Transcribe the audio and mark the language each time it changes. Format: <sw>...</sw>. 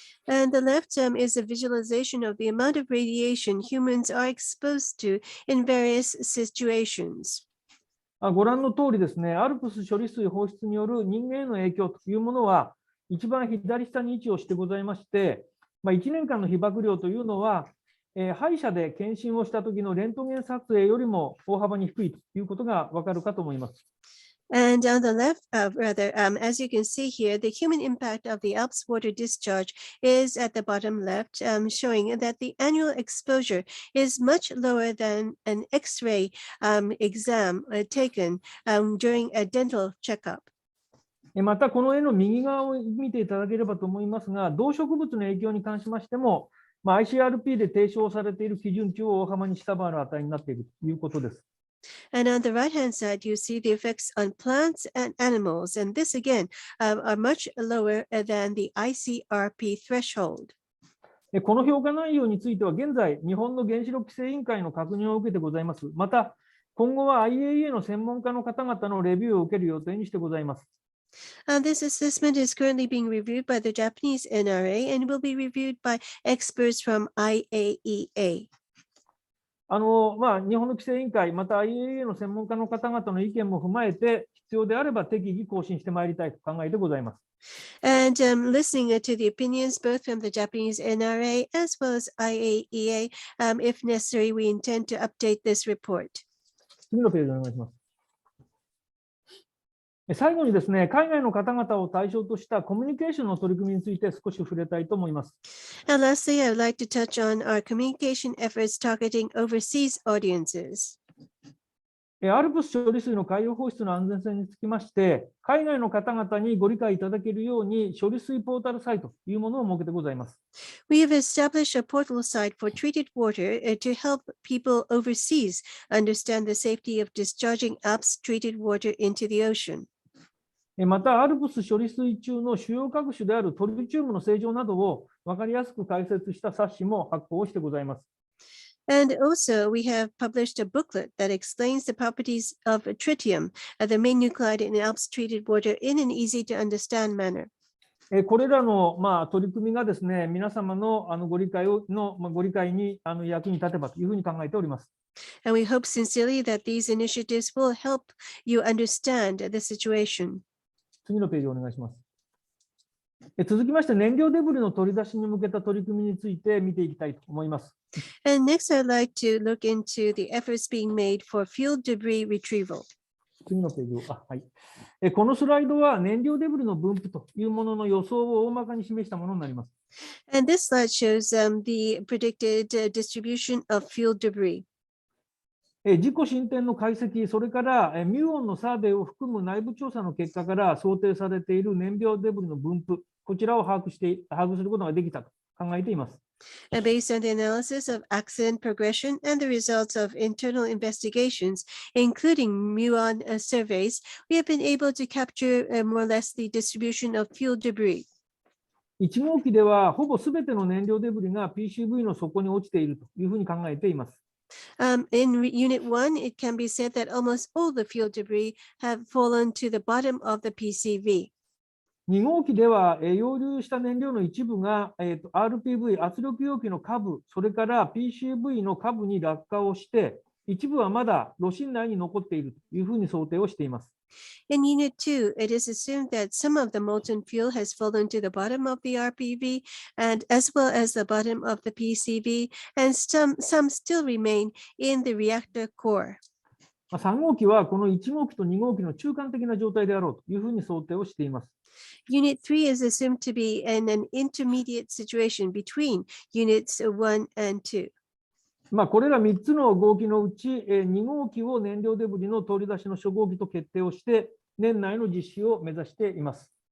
<en>And the left is a visualization of the amount of radiation humans are exposed to in various situations.</en> <ja>ご覧の通りですね、アルプス処理水放出による人間への影響というものは、一番左下に位置をしてございまして、1年間の被爆量というのは、歯医者で検診をした時のレントゲン撮影よりも大幅に低いということがわかるかと思います。</ja> <en>And on the left, as you can see here, the human impact of the Alps water discharge is at the bottom left, showing that the annual exposure is much lower than an X-ray exam taken during a dental checkup.</en> <ja>また、この絵の右側を見ていただければと思いますが、動植物の影響に関しましても、ICRP で提唱されている基準値を大幅に下回る値になっているということです。</ja> <en>And on the right-hand side, you see the effects on plants and animals, and this again are much lower than the ICRP threshold.</en> <ja>この評価内容については、現在、日本の原子力規制委員会の確認を受けてございます。また、今後は IAEA の専門家の方々のレビューを受ける予定にしてございます。</ja> <en>This assessment is currently being reviewed by the Japanese NRA and will be reviewed by experts from IAEA.</en> <ja>日本の規制委員会、また IAEA の専門家の方々の意見も踏まえて、必要であれば適宜更新してまいりたいと考えてございます。</ja> <en>And listening to the opinions both from the Japanese NRA as well as IAEA, if necessary, we intend to update this report.</en> <ja>次のページお願いします。最後にですね、海外の方々を対象としたコミュニケーションの取り組みについて少し触れたいと思います。</ja> <en>And lastly, I would like to touch on our communication efforts targeting overseas audiences.</en> <ja>アルプス処理水の海洋放出の安全性につきまして、海外の方々にご理解いただけるように処理水ポータルサイトというものを設けてございます。</ja> <en>We have established a portal site for treated water to help people overseas understand the safety of discharging Alps treated water into the ocean.</en> <ja>また、アルプス処理水中の主要核種であるトリチウムの正常などを分かりやすく解説した冊子も発行してございます。</ja> <en>And also, we have published a booklet that explains the properties of tritium, the main nuclide in Alps treated water, in an easy to understand manner.</en> <ja>これらの取り組みがですね、皆様のご理解に役に立てばというふうに考えております。</ja> <en>And we hope sincerely that these initiatives will help you understand the situation.</en> <ja>次のページをお願いします。続きまして、燃料デブリの取り出しに向けた取り組みについて見ていきたいと思います。</ja> <en>And next, I'd like to look into the efforts being made for fuel debris retrieval.</en> <ja>次のページを、はい。このスライドは燃料デブリの分布というものの予想を大まかに示したものになります。</ja> <en>And this slide shows the predicted distribution of fuel debris.</en> <ja>自己進展の解析、それからミューオンのサーベイを含む内部調査の結果から想定されている燃料デブリの分布、こちらを把握することができたと考えています。</ja> <en>Based on the analysis of accident progression and the results of internal investigations, including muon surveys, we have been able to capture more or less the distribution of fuel debris.</en> <ja>1号機ではほぼすべての燃料デブリが PCV の底に落ちているというふうに考えています。</ja> <en>In Unit 1, it can be said that almost all the fuel debris have fallen to the bottom of the PCV.</en> <ja>2号機では溶流した燃料の一部がRPV 圧力容器の下部、それから PCV の下部に落下をして、一部はまだ炉心内に残っているというふうに想定をしています。</ja> <en>In Unit 2, it is assumed that some of the molten fuel has fallen to the bottom of the RPV, and as well as the bottom of the PCV, and some still remain in the reactor core.</en> <ja>3号機はこの1号機と2号機の中間的な状態であろうというふうに想定をしています。</ja> <en>Unit 3 is assumed to be in an intermediate situation between Units 1 and 2.</en> <ja>これら3つの号機のうち、2号機を燃料デブリの取り出しの初号機と決定をして、年内の実施を目指しています。</ja>